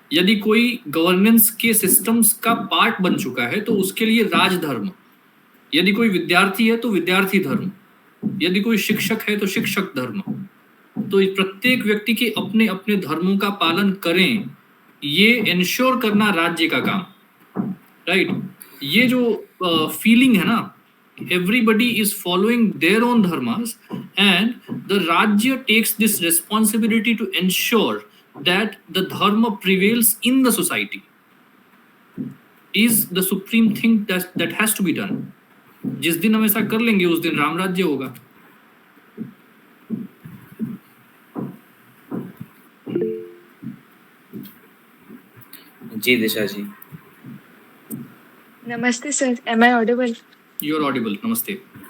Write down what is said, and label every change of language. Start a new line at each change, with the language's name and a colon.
Hindi: यदि कोई गवर्नेंस के सिस्टम्स का पार्ट बन चुका है तो उसके लिए राजधर्म, यदि कोई विद्यार्थी है तो विद्यार्थी धर्म, यदि कोई शिक्षक है तो शिक्षक धर्म. तो प्रत्येक व्यक्ति के अपने अपने धर्मों का पालन करें, ये इंश्योर करना राज्य का काम, राइट? ये जो फीलिंग है ना,
English: everybody is following their own dharmas and the rajya takes this responsibility to ensure that the dharma prevails in the society is the supreme thing that has to be done.
Hindi: जिस दिन हम ऐसा कर लेंगे उस दिन राम राज्य होगा. जी दिशा जी.
English: नमस्ते sir, am I audible? You are audible. नमस्ते